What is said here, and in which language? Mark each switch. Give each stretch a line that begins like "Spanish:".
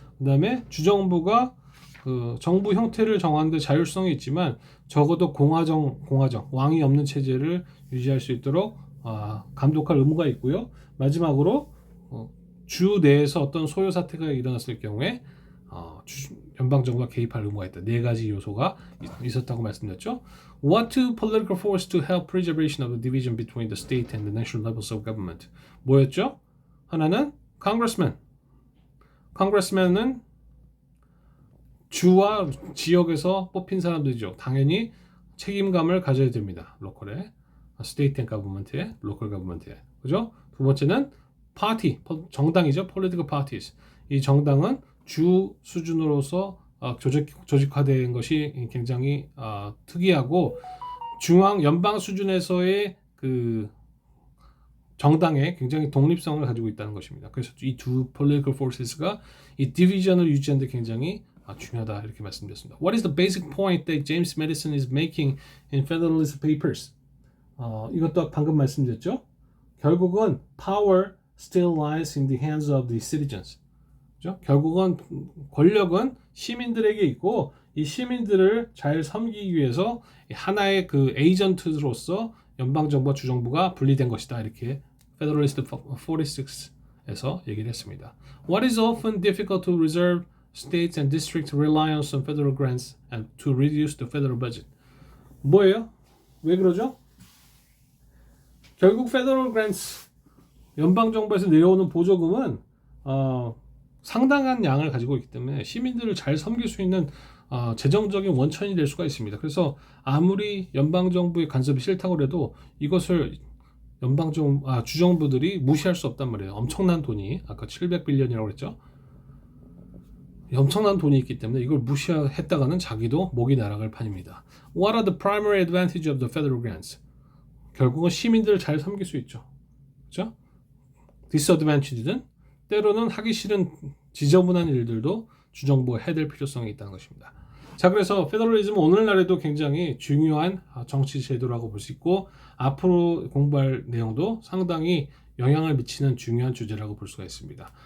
Korean: 그 다음에 주정부가 그 정부 형태를 정하는데 자율성이 있지만 적어도 공화정, 왕이 없는 체제를 유지할 수 있도록 감독할 의무가 있고요. 마지막으로 주 내에서 어떤 소요 사태가 일어났을 경우에 연방정부가 개입할 의무가 있다. 4가지 요소가 있었다고 말씀드렸죠.
English: What two political forces to help preservation of the division between the state and the national levels of government?
Korean: 뭐였죠? 하나는 congressman. congressman은 주와 지역에서 뽑힌 사람들이죠. 당연히 책임감을 가져야 됩니다. 로컬에,
English: state and government
Korean: 에, local government에. 그죠? 두 번째는 party, 정당이죠.
English: political parties.
Korean: 이 정당은 주 수준으로서 조직화된 것이 굉장히 특이하고 연방 수준에서의 그 정당에 굉장히 독립성을 가지고 있다는 것입니다. 그래서 이 두
English: political forces
Korean: 가 이 디비전을 유지하는 데 굉장히 중요하다 이렇게 말씀드렸습니다.
English: What is the basic point that James Madison is making in Federalist Papers?
Korean: 이것도 방금 말씀드렸죠. 결국은
English: power still lies in the hands of the citizens.
Korean: 그죠? 결국은 권력은 시민들에게 있고 이 시민들을 잘 섬기기 위해서 하나의 그 에이전트로서 연방정부와 주정부가 분리된 것이다. 이렇게 Federalist 46에서 얘기를 했습니다.
English: What is often difficult to reserve states and districts reliance on federal grants and to reduce the federal budget.
Korean: 뭐예요? 왜 그러죠? 결국 federal grants 연방정부에서 내려오는 보조금은 상당한 양을 가지고 있기 때문에 시민들을 잘 섬길 수 있는 재정적인 원천이 될 수가 있습니다. 그래서 아무리 연방정부의 간섭이 싫다고 해도 이것을 주정부들이 무시할 수 없단 말이에요. 엄청난 돈이 아까 700빌리언이라고 그랬죠. 엄청난 돈이 있기 때문에 이걸 무시했다가는 자기도 목이 날아갈 판입니다.
English: What are the primary advantage of the federal grants?
Korean: 결국은 시민들을 잘 섬길 수 있죠. 그렇죠? disadvantage는 때로는 하기 싫은 지저분한 일들도 주정부가 해낼 필요성이 있다는 것입니다. 자, 그래서 페더럴리즘은 오늘날에도 굉장히 중요한 정치 제도라고 볼 수 있고 앞으로 공부할 내용도 상당히 영향을 미치는 중요한 주제라고 볼 수가 있습니다.